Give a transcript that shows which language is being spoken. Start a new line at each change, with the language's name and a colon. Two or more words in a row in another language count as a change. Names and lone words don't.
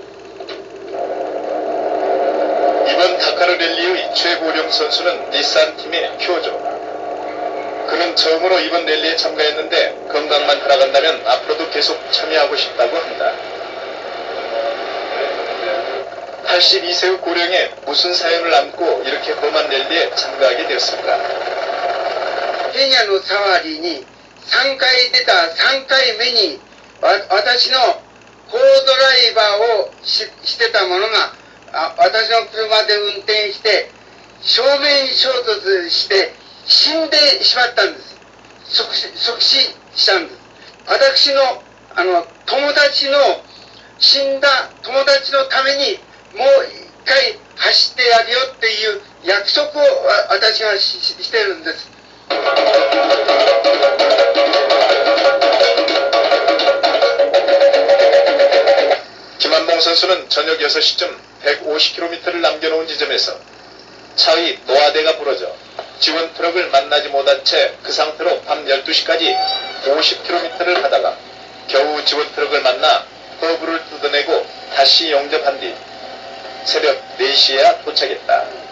Korean: 이번 다카르 랠리의 최고령 선수는 닛산 팀의 쿄조. 그는 처음으로 이번 랠리에 참가했는데 건강만 따라간다면 앞으로도 계속 참여하고 싶다고 한다. 82세의 고령에 무슨 사연을 안고 이렇게 험한 랠리에 참가하게 되었을까?
Japanese: ケニアのサワリに3回出た3回目に私のコードライバーをしてた者が私の車で運転して正面衝突して死んでしまったんです。即死したんです。私の友達の死んだ友達のためにもう一回走ってやるよっていう約束を私がしてるんです。
Korean: 김한봉 선수는 저녁 6시쯤 150km를 남겨놓은 지점에서 차의 노하대가 부러져 지원 트럭을 만나지 못한 채 그 상태로 밤 12시까지 50km를 가다가 겨우 지원 트럭을 만나 허브를 뜯어내고 다시 영접한 뒤 새벽 4시에야 도착했다.